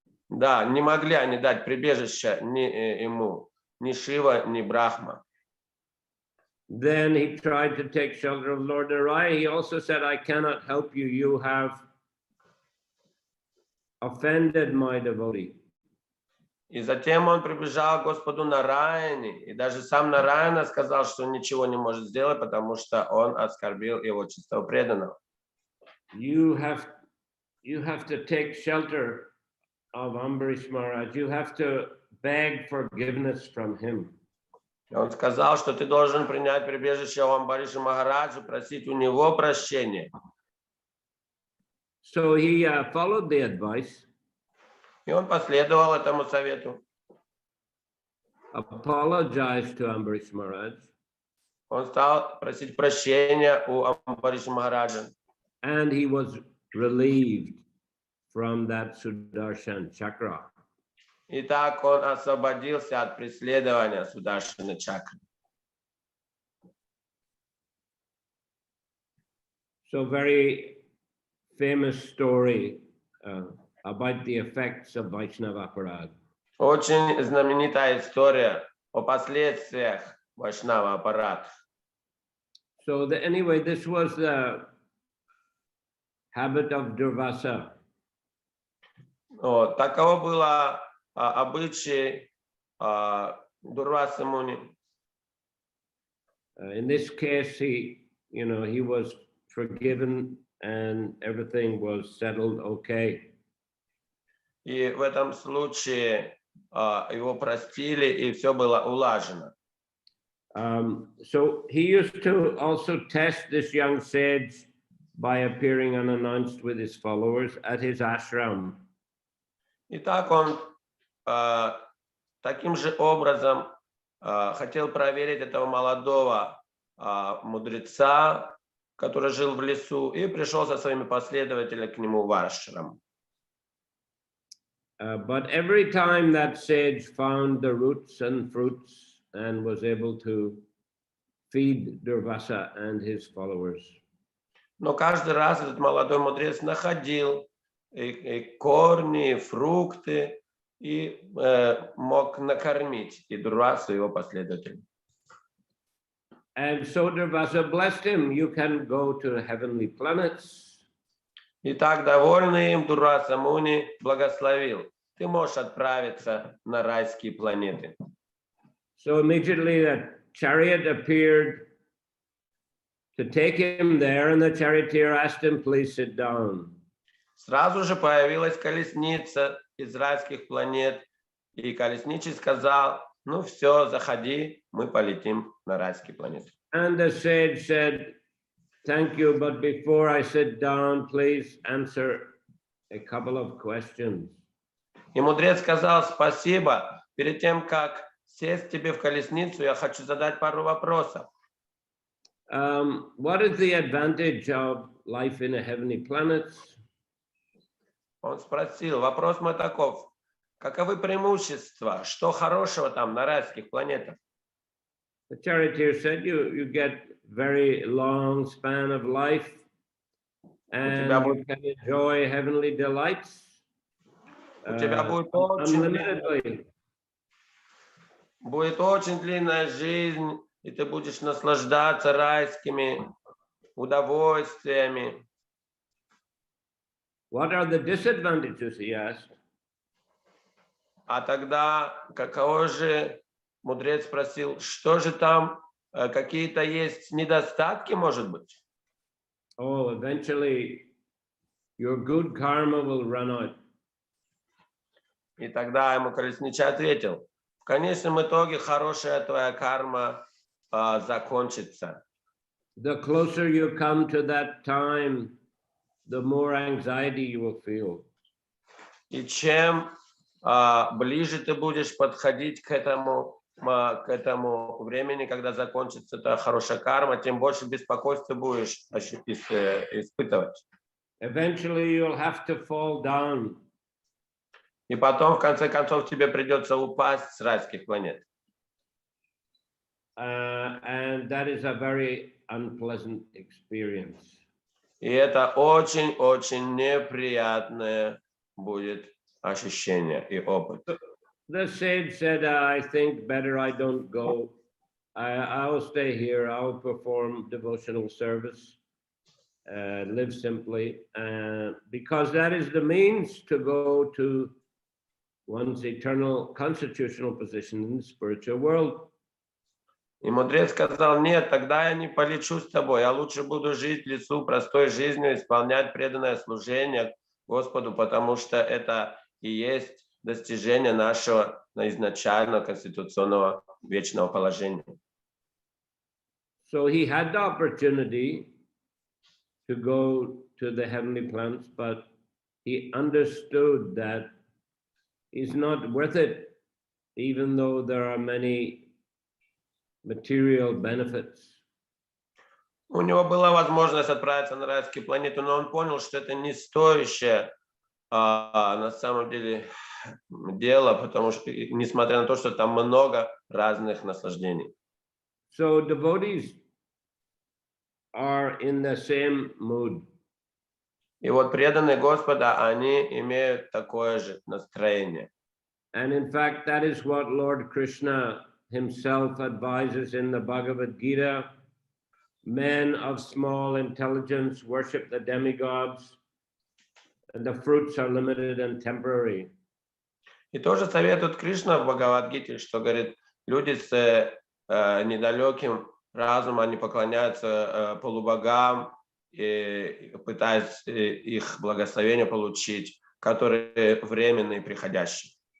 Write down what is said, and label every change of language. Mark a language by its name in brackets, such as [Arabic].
[Russian] Да, не могли они дать прибежище ни ему, ни Шива, ни Брахма. [English] Then he tried to take shelter of Lord Narayan. He also said, I cannot help you. You have offended my devotee. [Russian] И затем он прибежал к Господу Нараяне, и даже сам Нараяна сказал, что ничего не может сделать, потому что он оскорбил его чистого преданного. [English] You have to take shelter of Ambarish Maharaj. You have to beg forgiveness from him. [Russian] Он сказал, что ты должен принять прибежище у Амбариша Махараджа, просить у него прощения. [English] So he followed the advice. [Russian] И он последовал этому совету. [English] Apologized to Ambarish Maharaj. [Russian] Он стал просить прощения у Амбариша Махараджа. [English] And he was relieved from that Sudarshan chakra. [Russian] И так он освободился от преследования Сударшана чакры. [English] So very famous story about the effects of Vaishnava Aparad. [Russian] Очень знаменитая история о последствиях Вайшнава аппарата. [English] So anyway, this was the habit of Durvasa. [Russian] Таково было обычай Дурваса Муни. [English] In this case, he was forgiven and everything was settled okay. [Russian] И в этом случае его простили, и все было улажено. [English] So he used to also test this young sage by appearing unannounced with his followers at his ashram. [Russian] И так он таким же образом хотел проверить этого молодого мудреца, который жил в лесу, и пришел со своими последователями к нему в ашрам. [English] But every time that sage found the roots and fruits and was able to feed Durvasa and his followers. [Russian] Но каждый раз этот молодой мудрец находил и корни, и фрукты, и мог накормить и Дурвасу, и его последователей. [English] And so Durvasa blessed him. You can go to heavenly planets. [Russian] И так, довольный им, Дурваса Муни благословил. Ты можешь отправиться на райские планеты. [English] So immediately a chariot appeared to take him there, and the charioteer asked him, please sit down. [Russian] Сразу же появилась колесница из райских планет, и колесничий сказал, ну все, заходи, мы полетим на райские планеты. [English] And the sage said, thank you, but before I sit down, please answer a couple of questions. [Russian] И мудрец сказал, спасибо, перед тем, как сесть тебе в колесницу, я хочу задать пару вопросов. [English] What is the advantage of life in a heavenly planet? [Russian] Он спросил, вопрос мой таков, каковы преимущества, что хорошего там на райских планетах? [English] The charioteer said, you get very long span of life, and you can enjoy heavenly delights unlimitedly. [Russian] Будет очень длинная жизнь, и ты будешь наслаждаться райскими удовольствиями. [English] What are the disadvantages, he asked. [Russian] А тогда каково же, мудрец спросил, что же там, какие-то есть недостатки, может быть? [English] Oh, eventually your good karma will run out. [Russian] И тогда ему колесничий ответил, в конечном итоге хорошая твоя карма закончится. [English] The closer you come to that time, the more anxiety you will feel. [Russian] И чем ближе ты будешь подходить к этому времени, когда закончится эта хорошая карма, тем больше беспокойства будешь испытывать. [English] Eventually you'll have to fall down. [Russian] И потом, в конце концов, тебе придется упасть с райских планет. [English] And that is a very unpleasant experience. [Russian] И это очень-очень неприятное будет ощущение и опыт. [English] The sage said, I think better I don't go. I'll stay here. I'll perform devotional service, live simply, because that is the means to go to one's eternal constitutional position in the spiritual world. [Russian] И мудрец сказал, нет, тогда я не полечу с тобой, я лучше буду жить в лесу простой жизнью, исполнять преданное служение Господу, потому что это и есть достижение нашего изначального конституционного вечного положения. [English] So he had the opportunity to go to the heavenly planets, but he understood that it's not worth it, even though there are many material benefits. [Russian] У него была возможность отправиться на райские планеты, но он понял, что это не стоящее на самом деле дело, потому что, несмотря на то, что там много разных наслаждений. [English] So devotees are in the same mood. [Russian] И вот преданные Господа, они имеют такое же настроение. [English] And in fact, that is what Lord Krishna himself advises in the Bhagavad Gita. Men of small intelligence worship the demigods, and the fruits are limited and temporary. [Russian] И тоже советует Кришна в Бхагават-гите, что говорит, люди с недалеким разумом, они поклоняются полубогам, и пытаясь их благословение получить, которые временные и приходящие.